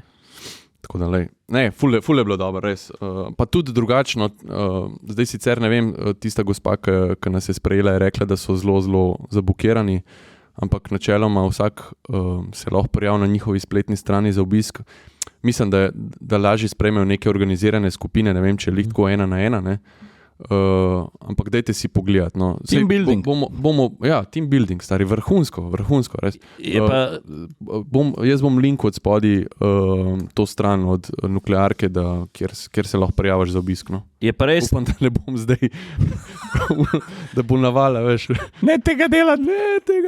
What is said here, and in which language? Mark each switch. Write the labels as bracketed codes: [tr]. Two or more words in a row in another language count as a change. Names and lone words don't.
[sl] Tako da, ful je bilo dobro, res. Pa tudi drugačno, zdaj sicer ne vem, tista gospa, ki nas je sprejela, je rekla, da so zelo zabukirani, ampak načeloma vsak se lahko prijavi na njihovi spletni strani za obisk. Mislim, da lažje sprejmejo neke organizirane skupine, ne vem, če je tako 1 na 1, ne. Ampak dajte si pogledati. No. [en] Team building. Team building, [sl] stari, vrhunsko, res. Jaz bom link od spodaj to stran od nuklearke, kjer se lahko prijaviš za obisk. No. Je pa res... Upam, da ne bom zdaj, da bo navala, veš. Ne tega delati, ne tega.